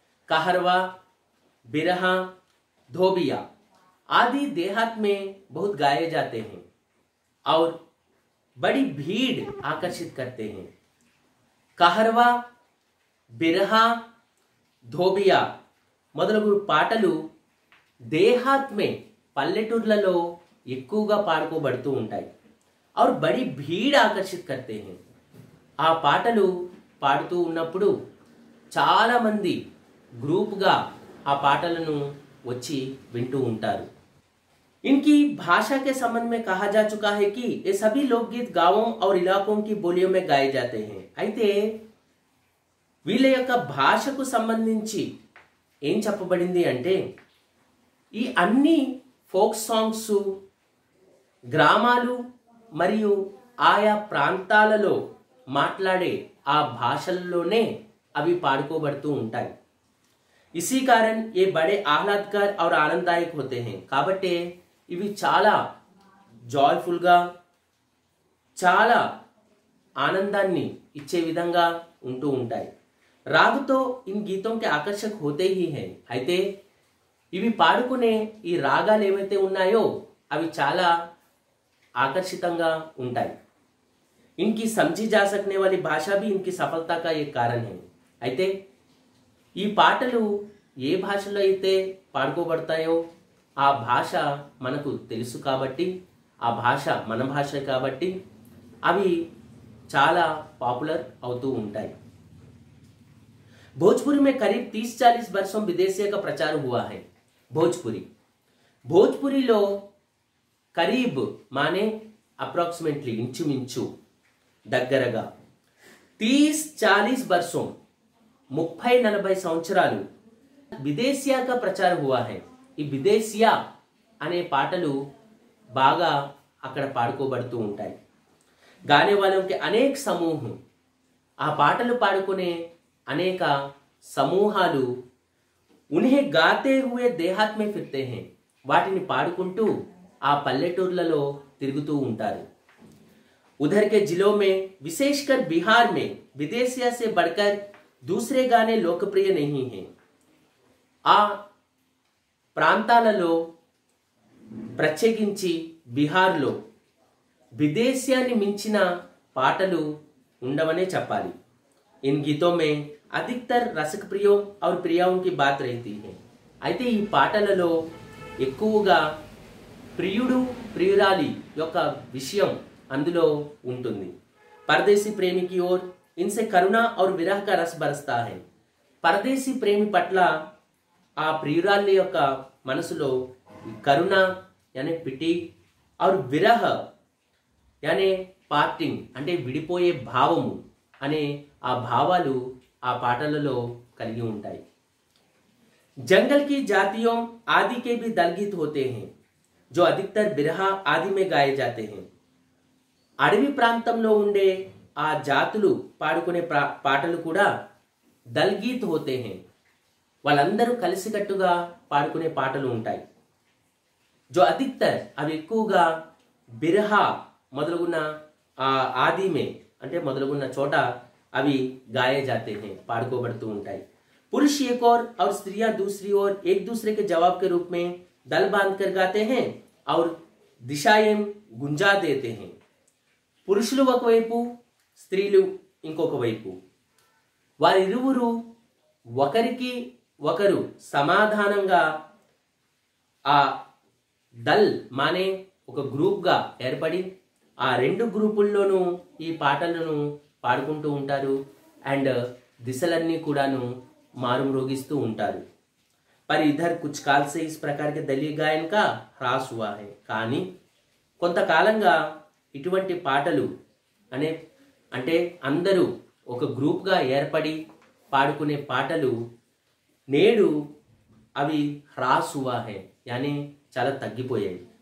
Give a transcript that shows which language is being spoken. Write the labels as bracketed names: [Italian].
[Hindi] कहरवा, बिरहा, धोबिया आदि देहात में बहुत गाए जाते हैं और बड़ी भीड़ आकर्षित करते हैं. [Telugu] कहरवा, बिरहा, धोबिया మొదలగు పాటలు దేహాత్ మే పల్లెటూర్లలో ఎక్కువగా పాడుకోబడుతూ ఉంటాయి. [Hindi] और बड़ी भीड़ आकर्षित करते हैं. [Telugu] ఆ పాటలు పాడుతూ ఉన్నప్పుడు చాలా మంది గ్రూప్గా ఆ పాటలను వచ్చి వింటూ ఉంటారు. [Hindi] इनकी भाषा के संबंध में कहा जा चुका है कि ये सभी लोकगीत गांवों और इलाकों की बोलियों में गाए जाते हैं. [Telugu] అయితే వీళ్ళ యొక్క భాషకు సంబంధించి ఏం చెప్పబడింది అంటే ఈ అన్ని ఫోక్ సాంగ్స్ గ్రామాలు మరియు ఆయా ప్రాంతాలలో మాట్లాడే ఆ భాషల్లోనే అవి పాడుకోబడుతూ ఉంటాయి. [Hindi] इसी कारण ये बड़े आह्लादकर और आनंददायक होते हैं. [Telugu] కాబట్టి ఇవి చాలా జాయ్ఫుల్ గా చాలా ఆనందాన్ని ఇచ్చే విధంగా ఉంటూ ఉంటాయి. [Hindi] राग तो इन गीतों के आकर्षक होते ही हैं. [Telugu] అయితే ఇవి పాడుకునే ఈ రాగాలు ఏవైతే ఉన్నాయో అవి చాలా ఆకర్షితంగా ఉంటాయి. [Hindi] इनकी समझी जा सकने वाली भाषा भी इनकी सफलता का एक कारण है. [Telugu] అయితే ఈ పాటలు ఏ భాషలో అయితే పాడుకోబడతాయో ఆ భాష మనకు తెలుసు కాబట్టి, ఆ భాష మన భాష కాబట్టి అవి చాలా పాపులర్ అవుతూ ఉంటాయి. [Hindi] भोजपुरी में करीब 30-40 वर्षों विदेशी का प्रचार हुआ है. [Telugu] भोजपुरीలో కరీబ్ మానే అప్రాక్సిమేట్లీ ఇంచుమించు దగ్గరగా [Hindi] 30-40 वर्षों [Telugu] 30-40 సంవత్సరాలు విదేశీయాగా ప్రచారం [Hindi] हुआ है। [Telugu] ఈ విదేశీయా అనే పాటలు బాగా అక్కడ పాడుకోబడుతూ ఉంటాయి। [Hindi] गाने वालों के अनेक समूह, [Telugu] ఆ పాటలు పాడుకునే అనేక సమూహాలు [Hindi] उन्हें गाते हुए देहात में फिरते हैं, [Telugu] వాటిని పాడుకుంటూ ఆ పల్లెటూర్లలో తిరుగుతూ ఉంటారు। [Hindi] उधर के जिलों में विशेषकर बिहार में विदेशिया से बढ़कर दूसरे गाने लोकप्रिय नहीं हैं। [Telugu] आ ప్రాంతాలలో ప్రత్యేకించి బిహార్లో విదేశీయాన్ని మించిన పాటలు ఉండవనే చెప్పాలి। [Hindi] इन गीतों में अधिकतर रसिक प्रियों और प्रियाओं की बात रहती है। [Telugu] అయితే ఈ పాటలలో ఎక్కువగా ప్రియుడు ప్రియురాలి యొక్క విషయం అందులో ఉంటుంది। [Hindi] परदेसी प्रेमी की ओर इनसे करुणा और विरह का रस बरसता है। परदेसी प्रेमी [Telugu] పట్ల ఆ ప్రియురాలి యొక్క మనసులో కరుణ यानी పిటి और విరహ यानी పార్టింగ్ అంటే విడిపోయే భావము అనే ఆ భావాలు ఆ పాటలలో కలిగి ఉంటాయి। [Hindi] जंगल की जातियों आदि के भी दल गीत होते हैं जो अधिकतर बिरहा आदि में गाए जाते हैं। [Telugu] అడవి ప్రాంతంలో ఉండే ఆ జాతులు పాడుకునే పాటలు కూడా దల్ గీత్ హోతే హై, వాళ్ళందరూ కలిసికట్టుగా పాడుకునే పాటలు ఉంటాయి। [Hindi] जो अधिकतर [Telugu] అవి ఎక్కువగా బిరహా మొదలుగున్న ఆది మే అంటే మొదలుగున్న చోట అవి [Hindi] गाए जाते हैं, [Telugu] పాడుకోబడుతూ ఉంటాయి। [Hindi] पुरुष एक और स्त्रियां दूसरी ओर एक दूसरे के जवाब के रूप में दल बांधकर गाते हैं और दिशाएं गुंजा देते हैं। [Telugu] పురుషులు ఒకవైపు స్త్రీలు ఇంకొక వైపు, వారిరువురు ఒకరికి ఒకరు సమాధానంగా ఆ దల్ మానే ఒక గ్రూప్గా ఏర్పడి ఆ రెండు గ్రూపుల్లోనూ ఈ పాటలను పాడుకుంటూ ఉంటారు అండ్ దిశలన్నీ కూడాను మారుమ్రోగిస్తూ ఉంటారు। [Hindi] पर इधर कुछ काल से इस प्रकार के दलीय गायन का ह्रास हुआ है। [Telugu] కానీ కొంతకాలంగా ఇటువంటి పాటలు అంటే అందరూ ఒక గ్రూప్గా ఏర్పడి పాడుకునే పాటలు నేడు అవి హ్రాస్ హువా హై యానీ చాలా తగ్గిపోయాయి।